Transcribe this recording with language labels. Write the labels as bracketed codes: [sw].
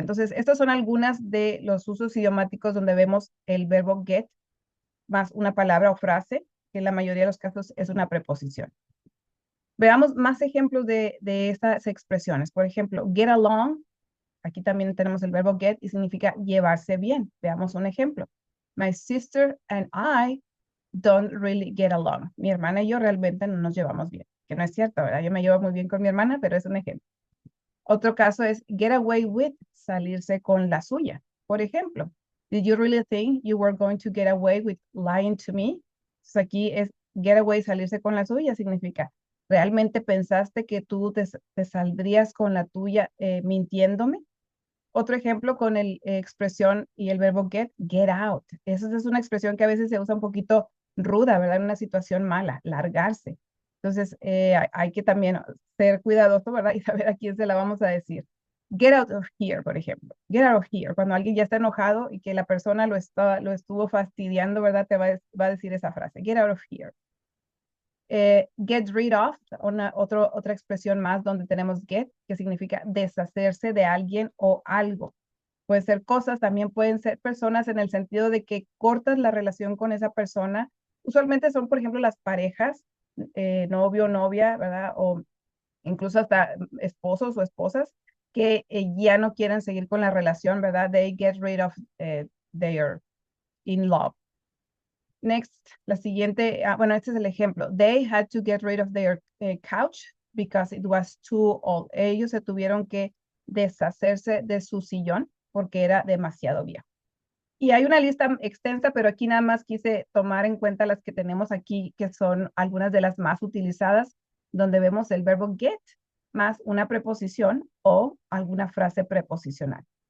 [es] Entonces, estas son algunas de los usos idiomáticos donde vemos el verbo get más una palabra o frase, que en la mayoría de los casos es una preposición. Veamos más ejemplos de estas expresiones. Por ejemplo, get along. Aquí también tenemos el verbo get y significa llevarse bien. Veamos un ejemplo. [en] My sister and I don't really get along. [es] Mi hermana y yo realmente no nos llevamos bien. Que no es cierto, ¿verdad? Yo me llevo muy bien con mi hermana, pero es un ejemplo. Otro caso es get away with, salirse con la suya. Por ejemplo, [en] did you really think you were going to get away with lying to me? [es] Entonces aquí es get away, salirse con la suya, significa, ¿realmente pensaste que tú te saldrías con la tuya mintiéndome? Otro ejemplo con el expresión y el verbo get out. Esa es una expresión que a veces se usa un poquito ruda, ¿verdad? En una situación mala, largarse. Entonces, hay que también ser cuidadoso, ¿verdad? Y saber a quién se la vamos a decir. [en] Get out of here, [es] por ejemplo. Get out of here. Cuando alguien ya está enojado y que la persona lo estuvo fastidiando, ¿verdad? Te va a decir esa frase. [en] Get out of here. [es] Get rid of, otra expresión más donde tenemos get, que significa deshacerse de alguien o algo. Puede ser cosas, también pueden ser personas en el sentido de que cortas la relación con esa persona. Usualmente son, por ejemplo, las parejas, novio, novia, ¿verdad? O incluso hasta esposos o esposas que ya no quieren seguir con la relación, ¿verdad? [en] They get rid of their in love. [es] Next, la siguiente, bueno, este es el ejemplo. [en] They had to get rid of their couch because it was too old. [es] Ellos se tuvieron que deshacerse de su sillón porque era demasiado viejo. Y hay una lista extensa, pero aquí nada más quise tomar en cuenta las que tenemos aquí, que son algunas de las más utilizadas, donde vemos el verbo get más una preposición o alguna frase preposicional.